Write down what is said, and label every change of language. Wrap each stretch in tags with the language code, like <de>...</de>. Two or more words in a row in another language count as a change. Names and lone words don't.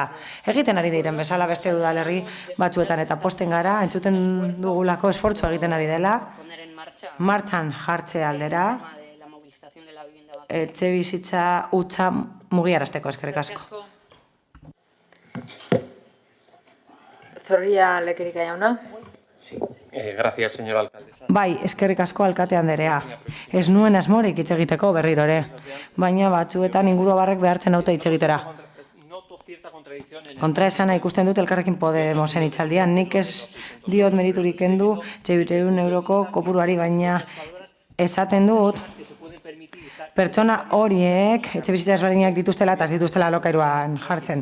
<eu>Egiten ari diren bezala beste udalerri batzuetan eta posten gara, entzuten dugulako esfortzu egiten ari dela, martxan jartze aldera, etxebizitza hutsa mugiarazteko, eskerrik asko. Zorria Lekerika jauna.</eu> <es>Gracias, señora alcaldesa.</es> <eu>Bai, eskerrik asko alkate anderea. Ez nuen asmorik hitz egiteko berriro ere, baina batzuetan inguruabarrek behartzen haute hitz egitera. Kontraesana ikusten dut Elkarrekin Podemosen hitzaldian, nik ez diot meriturik kendu 700 euroko kopuruari, baina esaten dut pertsona horiek etxebizitza ezberdinak dituztela eta ez dituztela alokairuan jartzen.</eu>